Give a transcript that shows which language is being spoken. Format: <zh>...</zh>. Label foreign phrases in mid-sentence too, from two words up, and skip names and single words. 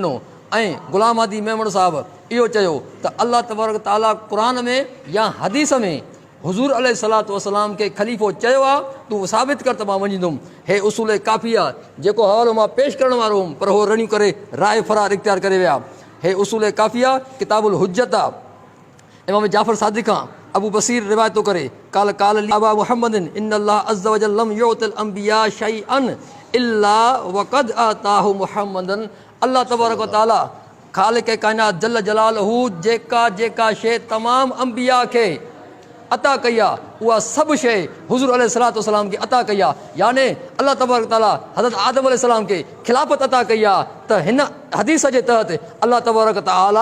<sd>ॾिनो ऐं ग़ुलाम आदी मेमण साहिबु इहो चयो त</sd> <ar>الله تبارك وتعالى</ar> <sd>क़ुरान में या हदीस में हुज़ूर</sd> <ar>عليه الصلاة والسلام</ar> <sd>खे ख़लीफ़ो चयो आहे तूं साबित कर त मां वञींदुमि हे उसूल काफ़ी आहे जेको हवालो मां पेश करण वारो हुउमि पर उहो रड़ियूं करे राय फरार इख़्तियार करे विया हे उसूल काफ़ी आहे किताबुल हुज्जत आहे इमाम जाफ़र सादिक खां अबू बसीर रिवायत थो करे</sd> <ar>قال أبا محمد إن الله عز وجل لم يعط الأنبياء شيئا إلا وقد أعطاه محمدا الله تبارك وتعالى</ar> <sd>ख़ालिक़ काइनात</sd> <ar>جل جلاله</ar> <sd>जेका शइ तमामु अंबिया खे अता कई आहे उहा सभु शइ हुज़ूर</sd> <ar>عليه الصلاة والسلام</ar> <sd>खे अता कई आहे याने</sd> <ar>الله تبارك وتعالى</ar> <sd>हज़रत आदम अलैहिस्सलाम खे खिलाफ़त अता कई आहे त हिन हदीस जे तहत</sd> <ar>الله تبارك وتعالى</ar>